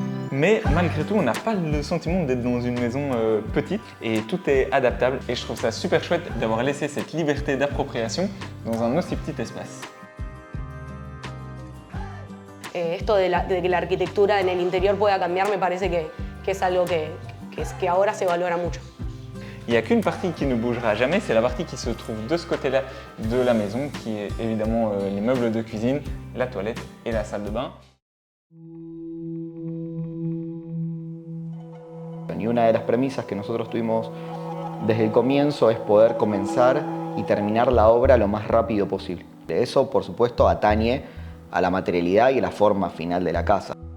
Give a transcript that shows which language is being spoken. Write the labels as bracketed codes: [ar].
[fr] Mais malgré tout, on n'a pas le sentiment d'être dans une maison petite et tout est adaptable et je trouve ça super chouette d'avoir laissé cette liberté d'appropriation dans un aussi petit espace. [es] Esto de que la arquitectura en el interior pueda cambiar me parece que es algo que ahora se valora mucho. [fr] Il n'y a qu'une partie qui ne bougera jamais, c'est la partie qui se trouve de ce côté-là de la maison, qui est évidemment les meubles de cuisine, la toilette et la salle de bain. [es] Y una de las premisas que nosotros tuvimos desde el comienzo es poder comenzar y terminar la obra lo más rápido posible. Eso, por supuesto, atañe a la materialidad y a la forma final de la casa.